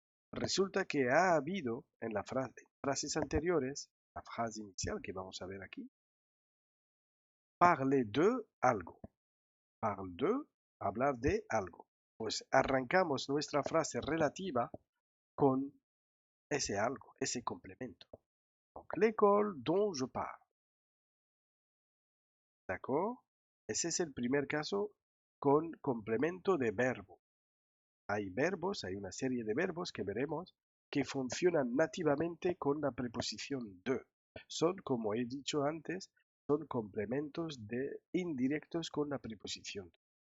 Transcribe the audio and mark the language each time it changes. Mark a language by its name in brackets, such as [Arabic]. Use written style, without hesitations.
[Spanish] Resulta que ha habido en las frases anteriores, la frase inicial que vamos a ver aquí, [French] parler de [Spanish] algo. [French] parle de, [Spanish] hablar de algo. Pues arrancamos nuestra frase relativa con ese algo, ese complemento. [French] Donc, l'école dont je parle. ¿D'accord? [Spanish] Ese es el primer caso con complemento de verbo. Hay verbos, hay una serie de verbos que veremos que funcionan nativamente con la preposición de. Son, como he dicho antes, son complementos indirectos con la preposición.